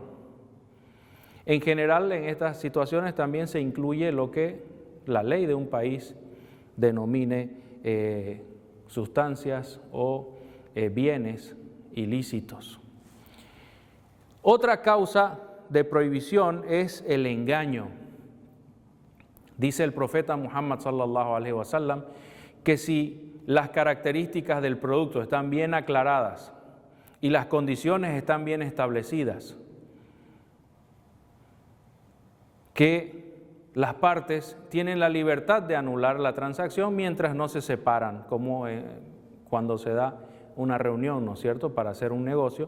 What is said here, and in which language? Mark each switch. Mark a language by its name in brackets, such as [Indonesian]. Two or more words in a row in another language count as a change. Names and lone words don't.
[Spanish] En general, en estas situaciones también se incluye lo que la ley de un país denomine sustancias o bienes ilícitos. Otra causa de prohibición es el engaño. Dice el profeta Muhammad [Arabic] صلى الله عليه وسلم [Spanish] que si las características del producto están bien aclaradas y las condiciones están bien establecidas, que las partes tienen la libertad de anular la transacción mientras no se separan, como cuando se da una reunión, ¿no es cierto?, para hacer un negocio.